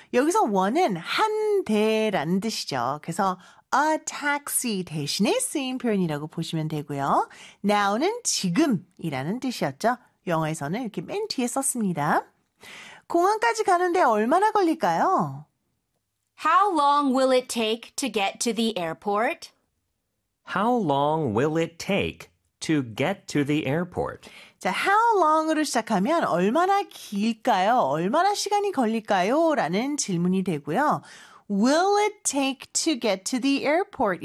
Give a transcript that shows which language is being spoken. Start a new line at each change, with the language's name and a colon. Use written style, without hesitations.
Korean: 여기서 one은 한 대라는 뜻이죠. 그래서
English: a taxi
Korean: 대신에 쓰인 표현이라고 보시면 되고요. now는 지금이라는 뜻이었죠. 영어에서는 이렇게 맨 뒤에 썼습니다. 공항까지 가는데 얼마나 걸릴까요?
English: How long will it take to get to the airport? How long will it take to get to the airport?
Korean: 자,
English: how long
Korean: 으로 시작하면 얼마나 길까요? 얼마나 시간이 걸릴까요? 라는 질문이 되고요.
English: Will it take to get to the airport?